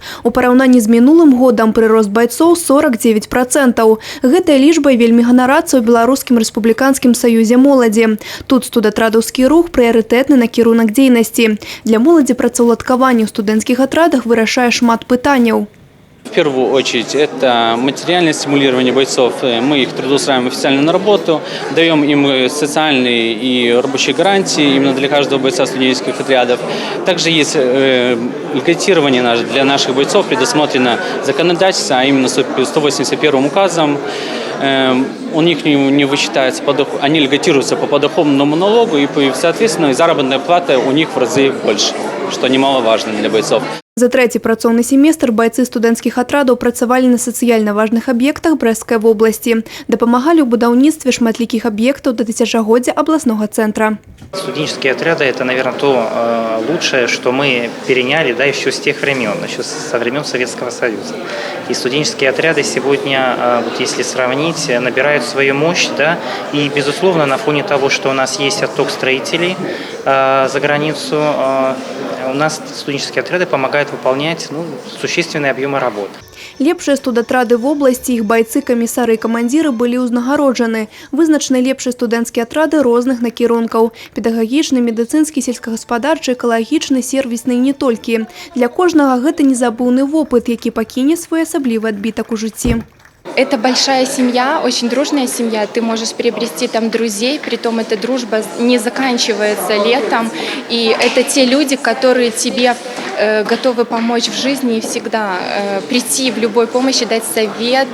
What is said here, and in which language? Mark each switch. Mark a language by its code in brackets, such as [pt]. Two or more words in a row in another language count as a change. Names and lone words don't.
[be] У параўнанні з мінулым годам прырост байцоў 49%. Гэтая лічба вельмі ганарацца ў Беларускім рэспубліканскім саюзе моладзі. Тут студатрадаўскі рух прыярытэтны накірунак дзейнасці. Для моладзі працаўладкаванне ў студэнцкіх атрадах вырашае шмат пытанняў. [ru] В первую очередь это материальное стимулирование бойцов. Мы их трудоустраиваем официально на работу, даем им социальные и рабочие гарантии именно для каждого бойца студенческих отрядов. Также есть льготирование для наших бойцов, предусмотрено законодательство, а именно 181 указом. У них не вычитается подоход, они льготируются по подоходному налогу, и, соответственно, заработная плата у них в разы больше, что немаловажно для бойцов. [be] За трэці працоўны семестр байцы студэнцкіх атрадаў працавалі на сацыяльна важных аб'ектах Брэсцкай вобласці. Дапамагалі ў будаўніцтве шматлікіх аб'ектаў да тысячагоддзя абласнога центра. [ru] Студенческие отряды – это, наверное, то лучшее, что мы переняли, да, еще с тех времен, еще со времен Советского Союза. И студенческие отряды сегодня, вот если сравнить, набирают свою мощь, да, и, безусловно, на фоне того, что у нас есть отток строителей за границу, у нас студенческие отряды помогают выполнять существенные объемы работ. [be] Лепшыя студатрады вобласці, іх байцы, камісары і камандзіры былі ўзнагароджаны. Вызначаны лепшыя студэнцкія атрады розных накірункаў – педагагічны, медыцынскі, сельскагаспадарчы, экалагічны, сервісны і не толькі. Для кожнага гэта незабыўны вопыт, які пакіне своеасаблівы адбітак у жыцці. [ru] Это большая семья, очень дружная семья. Ты можешь приобрести там друзей, притом эта дружба не заканчивается летом. И это те люди, которые тебе готовы помочь в жизни и всегда прийти в любой помощи, дать совет.